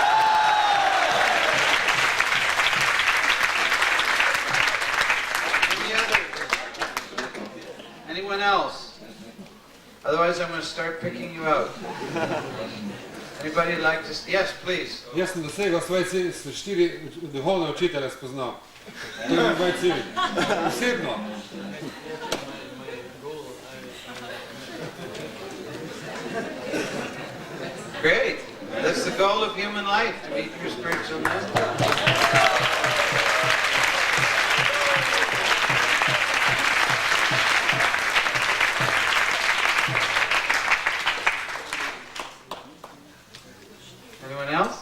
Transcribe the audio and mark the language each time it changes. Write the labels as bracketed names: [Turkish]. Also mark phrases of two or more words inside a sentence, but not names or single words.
[English] Any others? Anyone else? Otherwise I'm going to start picking you out. Anybody like to... Yes, please. [Slovenian] Jaz sem dosegel svoj cilj, s 4 duhovne učitelje spoznal. To je moj cilj. Osebno. [English] Great. That's the goal of human life, to meet your spiritual master. Anyone else?